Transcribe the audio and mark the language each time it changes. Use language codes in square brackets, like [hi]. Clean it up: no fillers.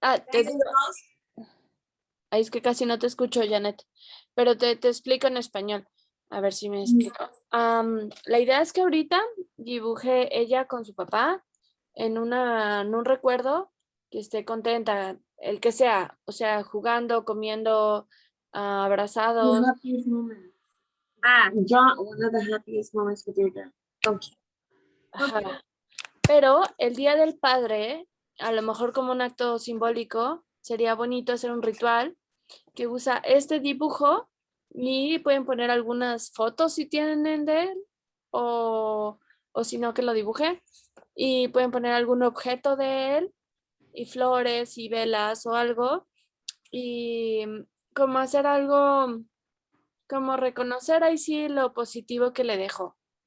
[es] Te digo, es que casi no te escucho, Janet, pero te explico en español. A ver si me explico. La idea es que ahorita dibujé ella con su papá en un recuerdo que esté contenta, el que sea, o sea, jugando, comiendo, abrazados. [en] The happiest moment. Draw one of the happiest moments with your dad. Okay. [es] Ajá. Pero el Día del Padre, a lo mejor como un acto simbólico, sería bonito hacer un ritual que usa este dibujo y pueden poner algunas fotos si tienen de él o si no que lo dibuje, y pueden poner algún objeto de él y flores y velas o algo, y como hacer algo, como reconocer ahí sí lo positivo que le dejó.